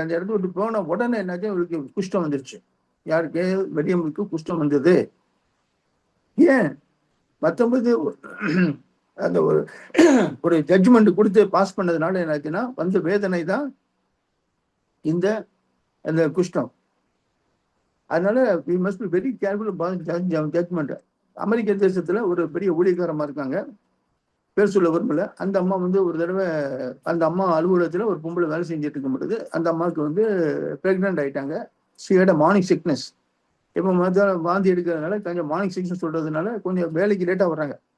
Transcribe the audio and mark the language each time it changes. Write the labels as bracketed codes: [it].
[ta] அந்த இடத்துல விட்டு போன உடனே என்னாச்சும் அவருக்கு குஷ்டம் வந்துருச்சு. யாருக்கு? வெடியம்முக்கு குஷ்டம் வந்தது. ஏன் 19 அந்த ஒரு ஜட்ஜ்மெண்ட் கொடுத்து பாஸ் பண்ணதுனால என்னாச்சுன்னா வந்த வேதனை தான் இந்த அந்த குஷ்டம். [en] அதனால we must be very careful about judgment. [ta] அமெரிக்க தேசத்துல ஒரு பெரிய ஊழியக்காரமா இருக்காங்க, பேர் சொல்ல விரும்பல. அந்த அம்மா ஒரு தடவை அந்த அம்மா அலுவலகத்துல ஒரு பொம்பளை வேலை செஞ்சுட்டு இருக்கும் பொழுது அந்த அம்மாவுக்கு பிரெக்னென்ட் ஆயிட்டாங்க. சியோட மார்னிங் சிக்னஸ். இப்போ வாந்தி எடுக்கிறதுனால கொஞ்சம் மார்னிங் சிக்னஸ் சொல்றதுனால கொஞ்சம் வேலைக்கு லேட்டா வர்றாங்க.